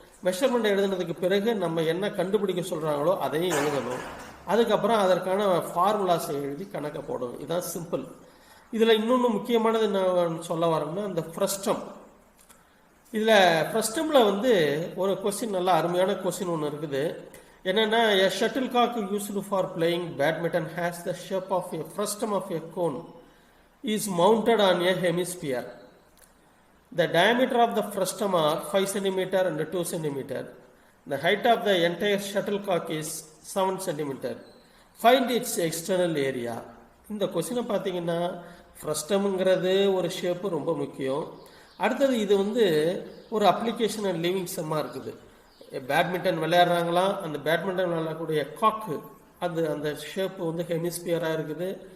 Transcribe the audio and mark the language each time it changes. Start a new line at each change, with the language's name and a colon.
Tamil: மெஷர்மெண்ட்டை எழுதுனதுக்கு பிறகு நம்ம என்ன கண்டுபிடிக்க சொல்கிறாங்களோ அதையும் எழுதணும். அதுக்கப்புறம் அதற்கான ஃபார்முலாஸை எழுதி கணக்கை போடணும். இதுதான் சிம்பிள். இதில் இன்னொன்று முக்கியமானது என்ன சொல்ல வரோம்னா, இந்த ஃப்ரஸ்டம். இதில் ஃப்ரஸ்டமில் வந்து ஒரு கொஸ்டின், நல்லா அருமையான கொஸ்டின் ஒன்று இருக்குது.
English: என்னன்னா a shuttlecock used for playing badminton has the shape of a frustum of a cone is mounted on a hemisphere. The diameter of the frustum are 5 cm and 2 cm. The height of the entire shuttlecock is 7 cm. Find its external area.
Tamil: இந்த கொஸ்டினை பார்த்தீங்கன்னா ஃப்ரஸ்டம்ங்கிறது ஒரு shape ரொம்ப முக்கியம். அடுத்தது இது வந்து ஒரு அப்ளிகேஷன் அண்ட் லிவிங் செம்மாக இருக்குது. பேட்மிண்டன் விளையாடுறாங்களா, அந்த பேட்மிண்டன் விளையாடக்கூடிய காக்கு அது அந்த ஷேப்பு வந்து ஹெமிஸ்பியராக இருக்குது.